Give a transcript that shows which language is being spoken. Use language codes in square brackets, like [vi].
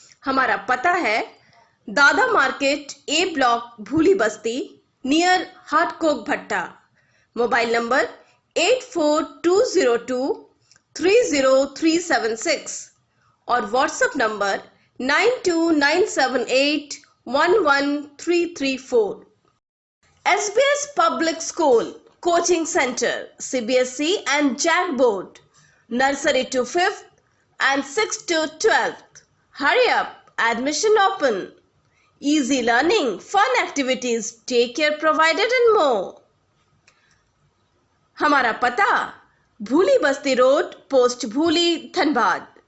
[hi] हमारा पता है दादा मार्केट, A ब्लॉक, भूली बस्ती, नियर हाटकोक भट्टा। मोबाइल नंबर 8420230376 और WhatsApp number 9297811334। [en] SBS Public School, Coaching Center, CBSE and JAC Board, Nursery to 5th and 6th to 12th. Hurry up, admission open. Easy learning, fun activities, daycare provided and more. [hi] हमारा पता भूली बस्ती road, post भूली, धनबाद।